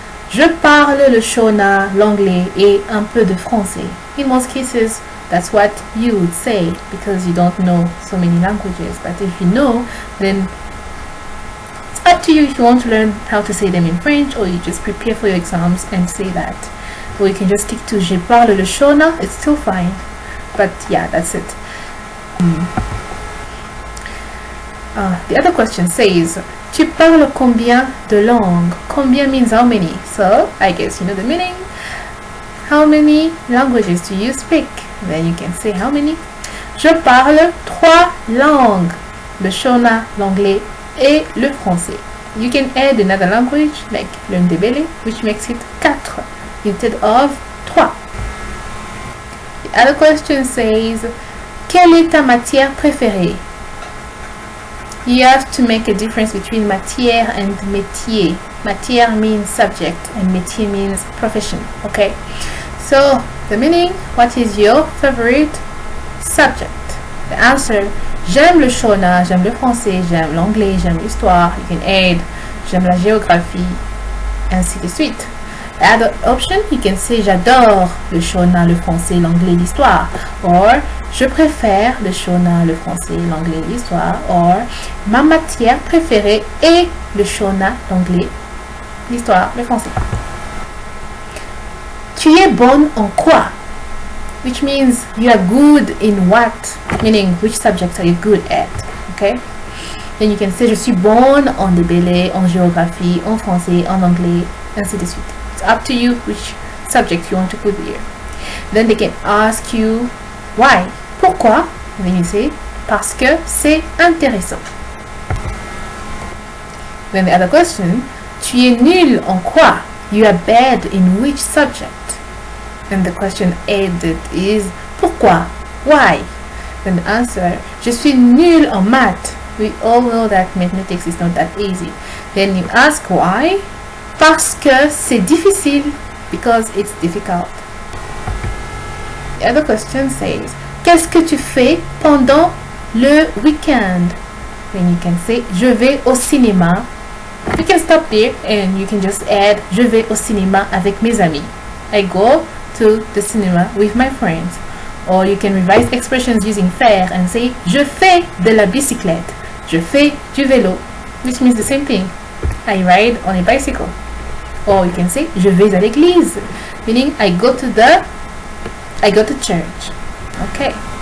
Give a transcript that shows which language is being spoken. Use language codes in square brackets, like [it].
[fr] Je parle le shona, l'anglais et un peu de français. [en] In most cases, that's what you would say because you don't know so many languages. But if you know, then it's up to you if you want to learn how to say them in French, or you just prepare for your exams and say that. Or you can just stick to [fr] je parle le shona, [en] it's still fine. But yeah, that's it. The other question says, [fr] tu parles combien de langues? [en] Combien means how many. So I guess you know the meaning. How many languages do you speak? Then you can say how many. [fr] Je parle 3 langues. Le shona, l'anglais et le français. [en] You can add another language like le ndebele, which makes it 4 instead of 3. The other question says, quelle est ta matière préférée? You have to make a difference between matière and métier. Matière means subject and métier means profession. Okay, so the meaning, what is your favorite subject? The answer, [fr] j'aime le shona, j'aime le français, j'aime l'anglais, j'aime l'histoire. [en] You can add, [fr] j'aime la géographie, ainsi de suite. [en] The other option, you can say [fr] j'adore le shona, le français, l'anglais, l'histoire. Or, je préfère le shona, le français, l'anglais, l'histoire. Or, ma matière préférée est le shona, l'anglais, l'histoire, le français. Tu es bonne en quoi? [en] Which means you are good in what? Meaning, which subjects are you good at? Okay? Then you can say [fr] je suis bonne en ndebele, en géographie, en français, en anglais, ainsi de suite. [en] It's up to you which subject you want to put here. Then they can ask you why. [fr] Pourquoi? [en] And then you say [fr] parce que c'est intéressant. [en] Then the other question, [fr] tu es nul en quoi? [en] You are bad in which subject? And the question added is pourquoi? Why? Then the answer, [fr] je suis nul en maths. [en] We all know that mathematics is not that easy. Then you ask why? [fr] Parce que c'est difficile, [en] because it's difficult. The other question says, [fr] qu'est-ce que tu fais pendant le week-end? [en] Then you can say, [fr] je vais au cinéma. [en] You can stop there and you can just add, [fr] je vais au cinéma avec mes amis. [en] I go to the cinema with my friends. Or you can revise expressions using faire and say, [fr] je fais de la bicyclette. Je fais du vélo, [en] which means the same thing. I ride on a bicycle. Or you can say, [fr] je vais à l'église, [en] meaning I go to church. Okay.